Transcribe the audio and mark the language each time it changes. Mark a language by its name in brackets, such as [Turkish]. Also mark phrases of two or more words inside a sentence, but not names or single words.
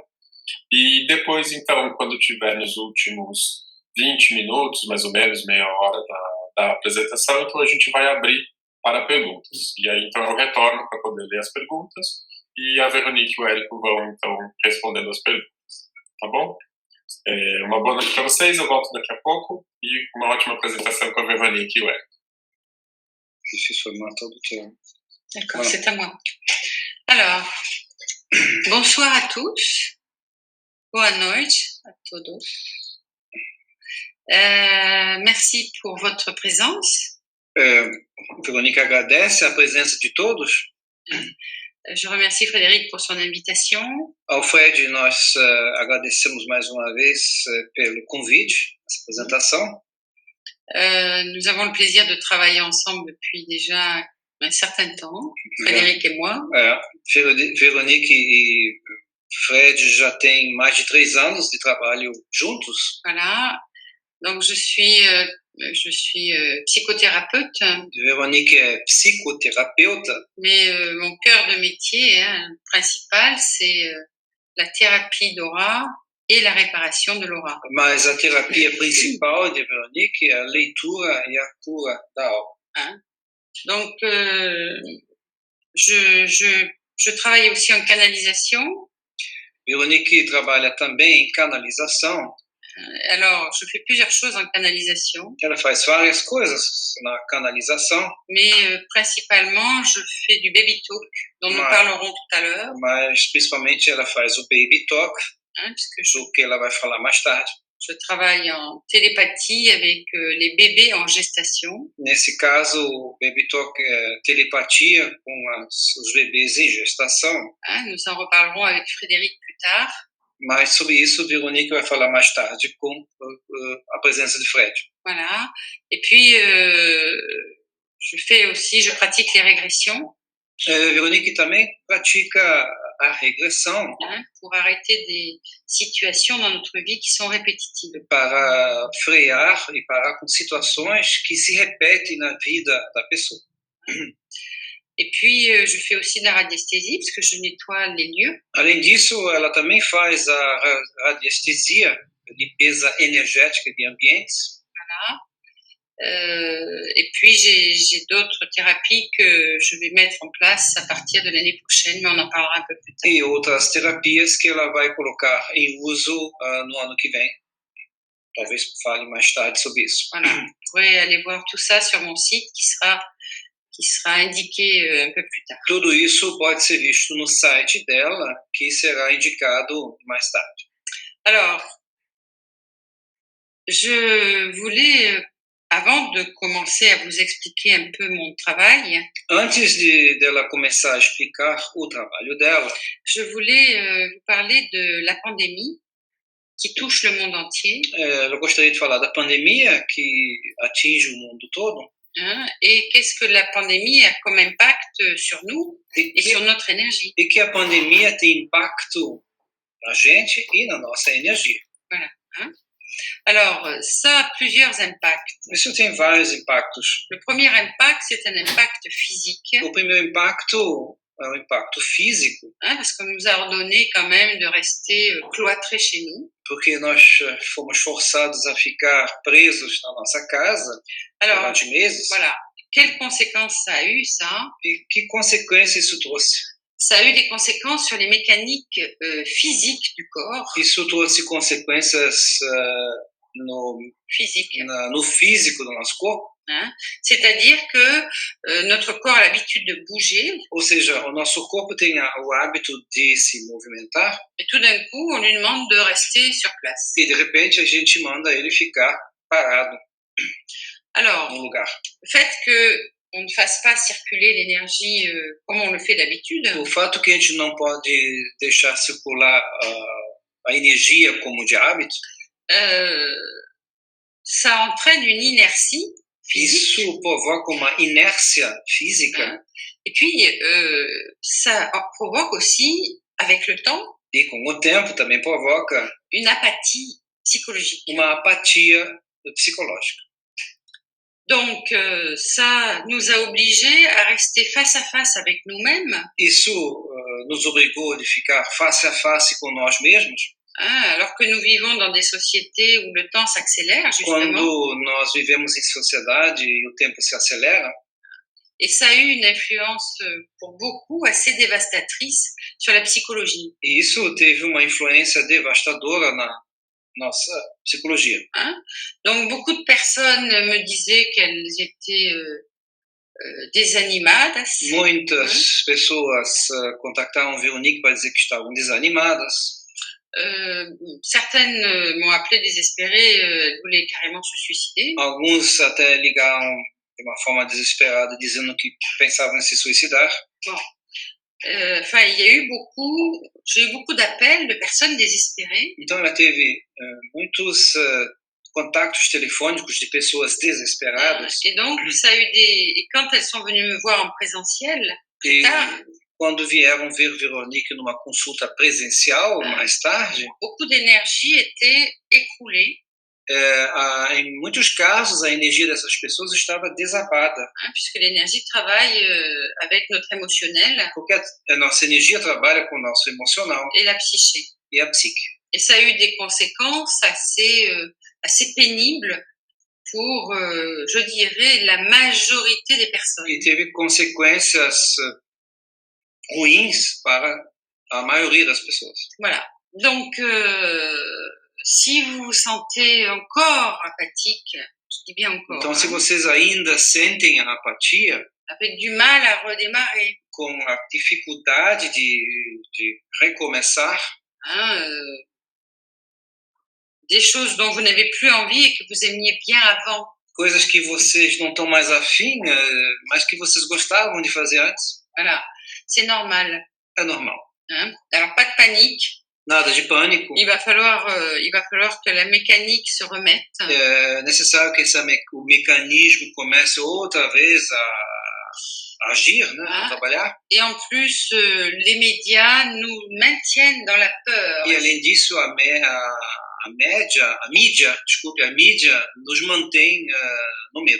[Portuguese] E depois, então, quando tiver nos últimos 20 minutos, mais ou menos, meia hora da apresentação, então a gente vai abrir para perguntas. E aí, então, eu retorno para poder ler as perguntas e a Veronique e o Érico vão, então, respondendo as perguntas. Tá bom? Uma boa noite para vocês, eu volto daqui a pouco e uma ótima apresentação com a Veronique e o Érico. [French] D'accord, c'est à moi. Alors, bonsoir à tous. [Portuguese] Boa noite à todos. [French] Merci pour votre présence. [Portuguese] Veronique agradece a presença de todos. [French] Je remercie Frédéric pour son invitation. [Portuguese] Ao Fred, nós agradecemos mais uma vez pelo convite, essa apresentação. [French] Nous avons le plaisir de travailler ensemble depuis déjà un certain temps, Frédéric et moi. [Portuguese] Veronique e Fred já tem mais de 3 anos de trabalho juntos. [French] Voilà. Donc je suis psychothérapeute. Veronique est psychothérapeute. Mais mon cœur de métier principal, c'est la thérapie d'aura et la réparation de l'aura. [Portuguese] Mas a terapia principal de Veronique é a leitura e a cura da aura. [French] Donc je travaille aussi en canalisation. [Portuguese] Veronique trabalha também em canalização. [French] Alors, je fais plusieurs choses en canalisation. [Portuguese] Ela faz várias coisas na canalização. [French] Mais principalement, je fais du [English] baby talk, [French] dont nous parlerons tout à l'heure. [Portuguese] Mas principalmente ela faz o [English] baby talk, [Portuguese] do que ela vai falar mais tarde. [French] Je travaille en télépathie avec les bébés en gestation. [Portuguese] Nesse caso, o [English] baby talk [Portuguese] é telepatia com os bebês em gestação. [French] Nous en reparlerons avec Frédéric plus tard. [Portuguese] Mas sobre isso, Veronique vai falar mais tarde com a presença de Fred. [French] Voilà. Et puis, je pratique les régressions. [Portuguese] Veronique também pratica a regressão. [French] Pour arrêter des situations dans notre vie qui sont répétitives. [Portuguese] Para frear e parar com situações que se repetem na vida da pessoa. [French] Et puis, je fais aussi de la radiesthésie, parce que je nettoie les lieux. [Portuguese] Além disso, ela também faz a radiestesia, limpeza energética de ambientes. [French] Voilà. Et puis, j'ai d'autres thérapies que je vais mettre en place à partir de l'année prochaine, mais on en parlera un peu plus tard. [Portuguese] E outras terapias que ela vai colocar em uso no ano que vem. Talvez fale mais tarde sobre isso. [French] Voilà. Vous pourrez aller voir tout ça sur mon site, qui sera indiqué un peu plus tard. [Portuguese] Tudo isso pode ser visto no site dela, que será indicado mais tarde. [French] Alors, je voulais, avant de commencer à vous expliquer un peu mon travail, [Portuguese] antes dela começar a explicar o trabalho dela, [French] je voulais vous parler de la pandémie qui touche le monde entier. [Portuguese] Eu gostaria de falar da pandemia que atinge o mundo todo. [French] Hein, et qu'est-ce que la pandémie a comme impact sur nous et sur notre énergie. [Portuguese] E que a pandemia tem impacto na gente e na nossa energia. [French] Hein. Alors, ça a plusieurs impacts. [Portuguese] Isso tem vários impactos. [French] Le premier impact, c'est un impact physique, [Portuguese] O primeiro impacto é um impacto físico, [French] hein, parce qu'on nous a ordonné quand même de rester cloîtrés chez nous. [Portuguese] porque nós fomos forçados a ficar presos na nossa casa [French] Alors, [Portuguese] durante meses. [French] voilà. Quelles conséquences ça a eu, ça? [Portuguese] E que consequências isso trouxe? [French] Ça a eu des conséquences sur les mécaniques physiques du corps, [Portuguese] Isso trouxe consequências no físico do nosso corpo. [French] Hein? C'est-à-dire que notre corps a l'habitude de bouger. [Portuguese] Ou seja, o nosso corpo tem o hábito de se movimentar. [French] Et tout d'un coup, on lui demande de rester sur place. [Portuguese] E de repente a gente manda ele ficar parado [French] Alors, [Portuguese] no lugar. [French] Le fait qu'on ne fasse pas circuler l'énergie comme on le fait d'habitude. [Portuguese] O fato que a gente não pode deixar circular a energia como de hábito. [French] Ça entraîne une inertie physique. [Portuguese] Isso provoca uma inércia física. [French] Hein? Et puis, ça provoque aussi, avec le temps, [Portuguese] E com o tempo também provoca [French] une apathie psychologique. [Portuguese] uma apatia psicológica. [French] Donc, ça nous a obligés à rester face à face avec nous-mêmes. [Portuguese] Isso nos obrigou a ficar face a face com nós mesmos. [French] Hein, alors que nous vivons dans des sociétés où le temps s'accélère, justement. [Portuguese] Quando nós vivemos em sociedade e o tempo se acelera. [French] Et ça a eu une influence pour beaucoup assez dévastatrice sur la psychologie. [Portuguese] E isso teve uma influência devastadora na nossa psicologia. [French] Hein? Donc beaucoup de personnes me disaient qu'elles étaient desanimadas. [Portuguese] Muitas pessoas contactaram Veronique para dizer que estavam desanimadas. [French] Certaines m'ont appelé désespérée, elles voulaient carrément se suicider. [Portuguese] Alguns até ligaram de uma forma desesperada, dizendo que pensavam em se suicidar. [French] Bon. Enfin, j'ai eu beaucoup d'appels de personnes désespérées. [Portuguese] Então ela teve muitos contactos telefônicos de pessoas desesperadas. [French] Et donc, ça a eu et quand elles sont venues me voir en présentiel, plus tard, [Portuguese] quando vieram ver Veronique numa consulta presencial mais tarde, [French] beaucoup d'énergie était écoulée. [Portuguese] Em muitos casos, a energia dessas pessoas estava desabada. [French] Puisque l'énergie travaille avec notre émotionnel. [Portuguese] Porque a nossa energia trabalha com o nosso emocional. [French] Et la psyché. [Portuguese] E a psique. [French] Et ça a eu des conséquences assez pénibles pour, je dirais, la majorité des personnes. [Portuguese] E teve consequências ruins para a maioria das pessoas. [French] Voilà. Donc, si vous vous sentez encore apathique, je dis bien encore. [Portuguese] Então, se vocês ainda sentem a apatia, [French] avec du mal à redémarrer, [Portuguese] com a dificuldade de recomeçar, [French] des choses dont vous n'avez plus envie et que vous aimiez bien avant. [Portuguese] Coisas que vocês não estão mais afim, mas que vocês gostavam de fazer antes. [French] Voilà, c'est normal. [Portuguese] É normal. [French] Alors pas de panique. [Portuguese] Nada de pânico. [French] Il va falloir que la mécanique se remette. [Portuguese] É necessário que o mecanismo comece outra vez a agir, né, a trabalhar. [French] Et en plus, les médias nous maintiennent dans la peur. [Portuguese] E além disso, a mídia nos mantém no medo.